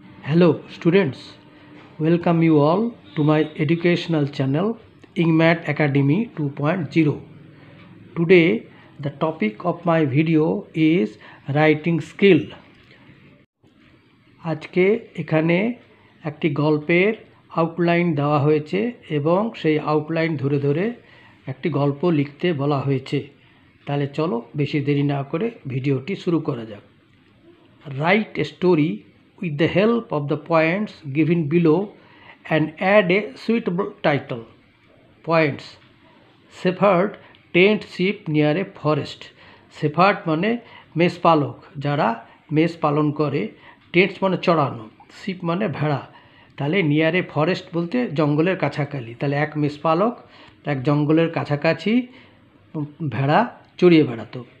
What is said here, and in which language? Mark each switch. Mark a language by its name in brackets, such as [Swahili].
[English] Hello students, welcome you all to my educational channel IngMat Academy 2.0. Today the topic of my video is writing skill. [Bangla] আজকে এখানে একটি গল্পের outline দেওয়া হয়েছে এবং সেই আউটলাইন ধরে ধরে একটি গল্প লিখতে বলা হয়েছে। তাহলে চলো বেশি দেরি না করে ভিডিওটি শুরু করা যাক। [English] Write a story with the help of the points given below and add a suitable title. Points: Shepherd tends sheep near a forest. [Bangla] Shepherd মানে মেষ পালক, যারা মেষ পালন করে। টেন্টস মানে চড়ানো, শিপ মানে ভেড়া। তাহলে [English] near a forest [Bangla] বলতে জঙ্গলের কাছাকাছি। তাহলে এক মেষ পালক এক জঙ্গলের কাছাকাছি ভেড়া চড়িয়ে বেড়াতো।